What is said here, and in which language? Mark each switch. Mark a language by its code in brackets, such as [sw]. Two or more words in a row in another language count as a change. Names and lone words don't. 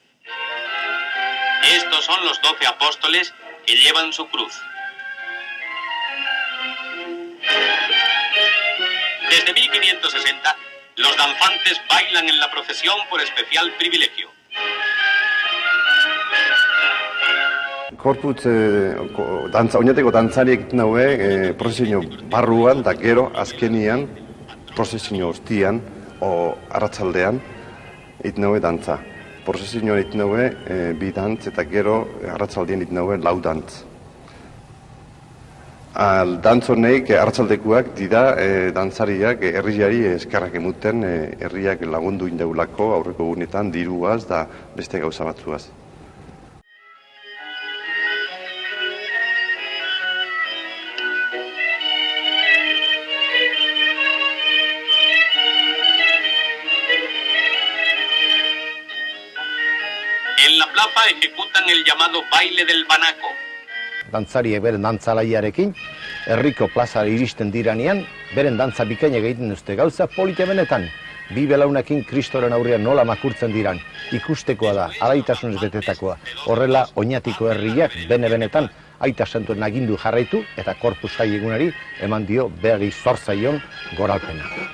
[es] Estos son los 12 apóstoles que llevan su cruz. Desde 1560, los danzantes bailan en la procesión por especial privilegio. [eu] Corpus oinateko dantzariek egiten daue prozesio barruan eta gero azkenian prozesio ostian o arratsaldean egiten daue dantza. Prozesio egiten daue bi dantz eta gero arratsaldean egiten daue lau dantz. Dantz honek arratsaldekuak dira dantzariak herriari eskerrak emuten herriak lagundu indaulako aurreko egunetan diruaz da beste gauza batzuaz. [es] En la plaza ejecutan el llamado baile del banaco. [eu] Dantzariek beren dantzalaiarekin, herriko plazara iristen diranean, beren dantza bikaina egiten duzte gauza polite benetan. Bi belaunekin Kristoren aurrean nola makurtzen diran, ikustekoa da, alaitasunez betetakoa. Horrela, Oñatiko herriak bene-benetan aita santuen agindu jarraitu eta Corpus Jai egunari eman dio berri zor zaion goralpena.